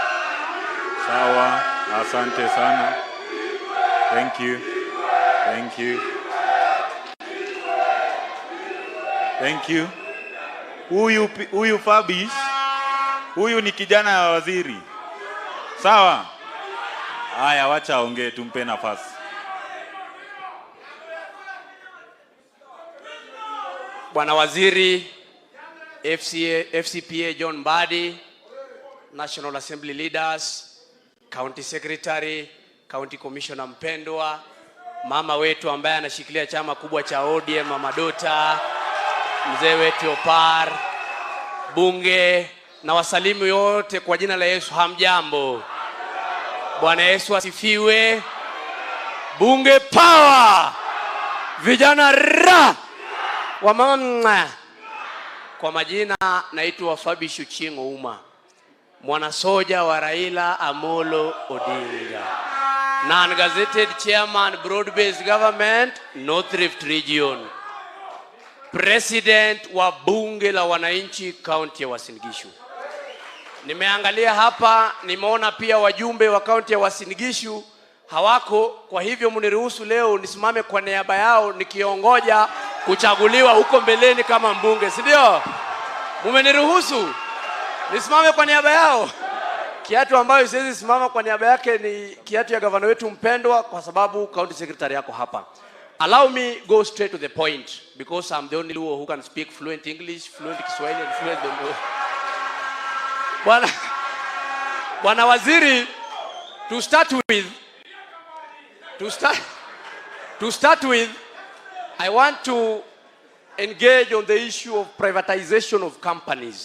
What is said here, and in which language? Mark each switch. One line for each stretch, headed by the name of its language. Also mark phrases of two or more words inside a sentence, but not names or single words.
Swahili: Asante sana.
English: Thank you.
Swahili: Huyu Fabish, huyu ni kijana ya waziri. Sawa? Haya, wacha ongee tumpe nafasi. Bwana Waziri, FCPA John Mbadi,
English: National Assembly leaders, County Secretary, County Commissioner
Swahili: mpendwa, mama wetu ambaye anashikilia chama kubwa cha ODM, Mama Dota, mzee wetu Opar, bunge na wasalimu yote kwa jina la Yesu, hamjambo. Bwana Yesu asifiwe. Bunge power. Vijana ra. Wamama. Kwa majina naitwa Fabishu Chingo Uma, mwana soja wa Raila Amolo Odinga,
English: non-gazetted chairman broad-based government
Swahili: North Rift region, president wa bunge la wananchi county ya Uasin Gishu. Nimeangalia hapa, nimeona pia wajumbe wa county ya Uasin Gishu hawako, kwa hivyo mniruhusu leo nisimame kwa niaba yao nikiongoja kuchaguliwa huko mbeleni kama mbunge, si ndio? Mumeniruhusu nisimame kwa niaba yao. Kiatu ambayo siwezi simama kwa niaba yake ni kiatu ya gavana wetu mpendwa, kwa sababu
English: county secretary
Swahili: yako hapa.
English: Allow me go straight to the point, because I'm the only one who can speak fluent English, fluent Kiswahili and fluent Bengali.
Swahili: Bwana Waziri,
English: to start with, I want to engage on the issue of privatization of companies.